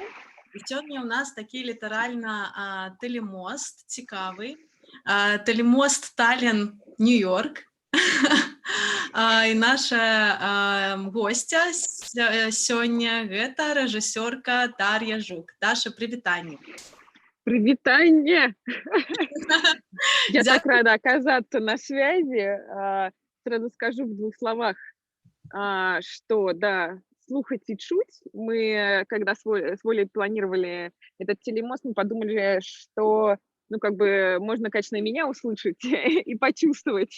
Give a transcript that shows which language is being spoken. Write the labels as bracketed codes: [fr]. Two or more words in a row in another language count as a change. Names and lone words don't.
[be] І сёння ў нас такі літаральна тэлемост цікавы. Тэлемост Таллін, Нью-Йорк. І наша гостя сёння гэта рэжысёрка Дар'я Жук. Даша, прывітанне. Привитание! [ru] Я так рада оказаться на связи. Сразу скажу в двух словах, что, да, [be] слухать и чуть. [ru] Мы, когда с Волей планировали этот телемост, мы подумали, что, ну, как бы, можно, конечно, и меня услышать и почувствовать.